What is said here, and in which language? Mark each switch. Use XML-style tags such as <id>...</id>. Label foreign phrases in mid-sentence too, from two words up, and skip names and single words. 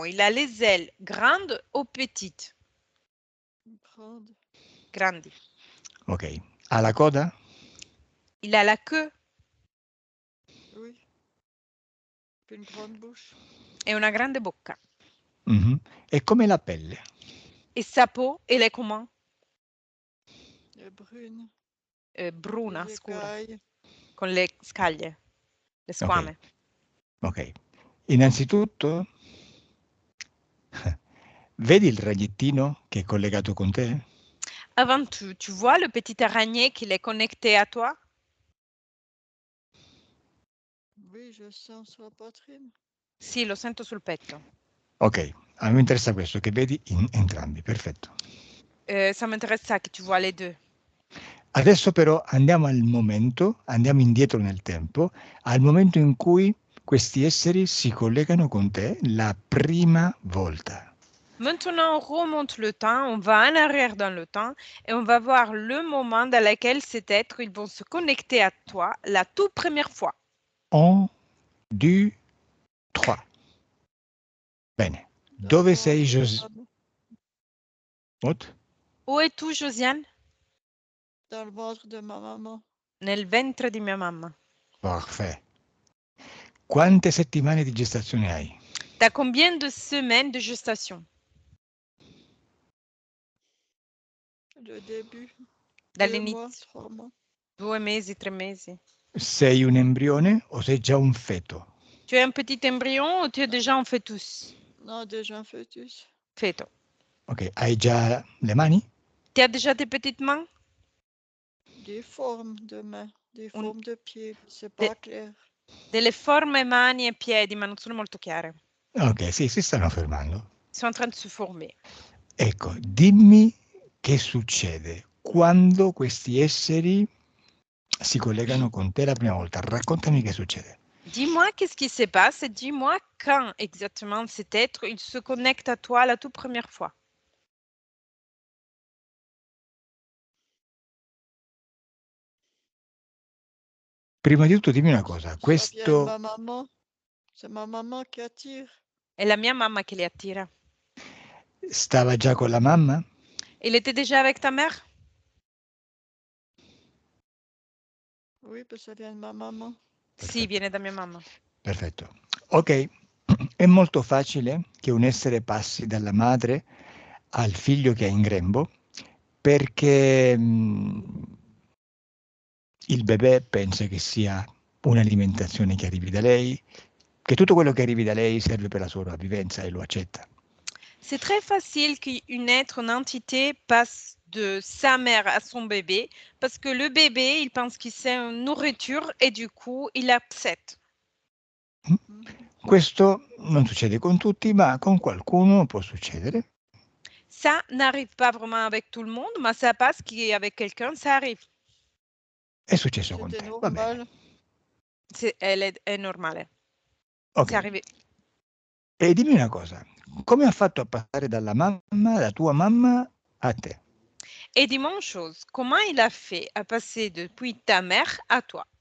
<fr>Il a les ailes grandes ou petites? Grande.</fr> <it>Grandi. Ok. Ha la coda?</it> <fr>Il a la queue Oui. Puis une grande bouche.</fr> <it>e una grande bocca. Mhm. E come la pelle?</it> <fr>Et sa peau, elle est comment? Et brune.</fr> <it>Bruna,</it> <fr>Les</fr> <it>scura,</it> <fr>écailles.</fr> <it>con le scaglie, le squame. Ok. Innanzitutto, vedi il ragnettino che è collegato con te?</it> <fr>Avant tout, tu vois le petit araignée qui est connecté à toi? Oui, je sens sur la poitrine.</fr> <it>Sì, lo sento sul petto. Ok, a me interessa questo, che vedi in entrambi, perfetto.</it> <fr>Ça m'intéresse ça, que tu vois les deux.</fr> <it>Adesso però andiamo indietro nel tempo, al momento in cui questi esseri si collegano con te la prima volta.</it> <fr>Maintenant, on remonte le temps, on va en arrière dans le temps et on va voir le moment dans lequel cet être, ils vont se connecter à toi la toute première fois. 1, 2, 3.</fr> <it>Bene. Dove sei, What?</it> <fr>Où es-tu, Josiane? Dans le ventre de ma maman.</fr> <it>Nel ventre di mia mamma.</it> <fr>Parfait.</fr> <it>Quante settimane di gestazione hai?</it> <fr>T'as combien de semaines de gestation? Le début. 2 mois,</fr> <it>Dall'inizio.</it> <fr>3 mois.</fr> <it>2 mesi, 3 mesi. Sei un embrione o sei già un feto?</it> <fr>Tu es un petit embryon ou tu es déjà un fœtus? Non, déjà un fœtus.</fr> <it>Feto. Ok, hai già le mani?</it> <fr>Tu as déjà tes petites mains? Des formes de mains, des formes de pieds. C'est De- pas clair.</fr> <it>Delle forme mani e piedi, ma non sono molto chiare. Ok, sì, si stanno fermando.</it> <fr>Sono en train de se former.</fr> <it>Ecco, dimmi che succede quando questi esseri si collegano con te la prima volta. Raccontami che succede.</it> <fr>Dis-moi qu'est-ce qui se passe et dis-moi quand exactement cet être, il se connecte à toi la toute première fois.</fr> <it>Prima di tutto dimmi una cosa,</it> <fr>Ça vient de</fr> <it>questo</it> <fr>ma maman. C'est ma maman qui attire.</fr> <it>È la mia mamma che li attira. stava già con la mamma?</it> <fr>Il était déjà avec ta mère? Oui, parce que ça vient de ma maman.</fr> <it>Sì, viene da mia mamma. Perfetto. Ok, è molto facile che un essere passi dalla madre al figlio che è in grembo perché il bebè pensa che sia un'alimentazione che arrivi da lei, che tutto quello che arrivi da lei serve per la sopravvivenza e lo accetta.</it> <fr>C'est très facile qu'une être, une entité passe de sa mère à son bébé parce que le bébé, il pense qu'il c'est une nourriture et du coup, il accepte.</fr> <it>Questo non succede con tutti, ma con qualcuno può succedere.</it> <fr>Ça n'arrive pas vraiment avec tout le monde, mais ça passe qu'avec quelqu'un, ça arrive.</fr> <it>È successo con</it> <fr>C'était</fr> <it>te, va bene.</it> <fr>normal. Elle est normale. Ok. C'est arrivé.</fr> <it>E dimmi una cosa, come ha fatto a passare dalla mamma, la tua mamma, a te?</it> <fr>Et dis-moi une chose, comment il a fait à passer depuis ta mère à toi?</fr>